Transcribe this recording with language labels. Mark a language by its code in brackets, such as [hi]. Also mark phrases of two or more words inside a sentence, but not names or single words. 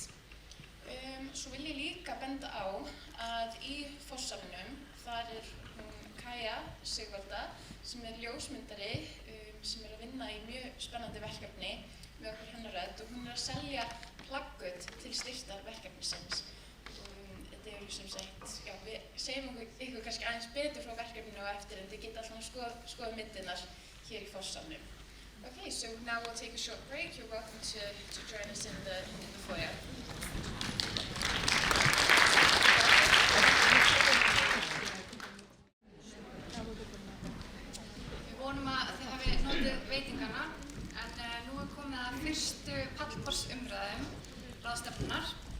[is] Svo vil ég líka benda á að í forsalnum þar er hún Kaja Sigvalda sem er ljósmyndari sem er að vinna í mjög spennandi verkefni með okkur Hennar rödd, og hún er að selja plaggöt til styrktar verkefnisins. Þetta er sem sagt, já, við segjum ykkur kannski aðeins betur frá verkefninu og eftir, en þið geta alltaf skoða myndirnar here í forsalnum. [en] Okay, so now we'll take a short break. You're welcome to join us in the foyer. [is] Við vonum að þið hafi notið veitingana, en nú er komið að fyrstu pallborðsumræðum ráðstefnunnar.